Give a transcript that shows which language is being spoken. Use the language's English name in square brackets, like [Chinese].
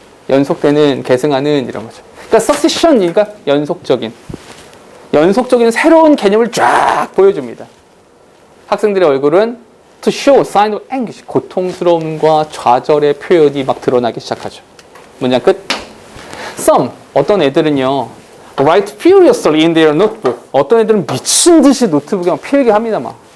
[Korean] 연속되는, 계승하는 이런 거죠. 그러니까 succession이니까 연속적인 새로운 개념을 쫙 보여줍니다. 학생들의 얼굴은 [English] to show sign of anguish, [Korean] 고통스러움과 좌절의 표현이 막 드러나기 시작하죠. 문장 끝. [English] Some, [Korean] 어떤 애들은요, [English] write furiously in their notebook. [Korean] 어떤 애들은 미친 듯이 노트북에 막 필기합니다, 막.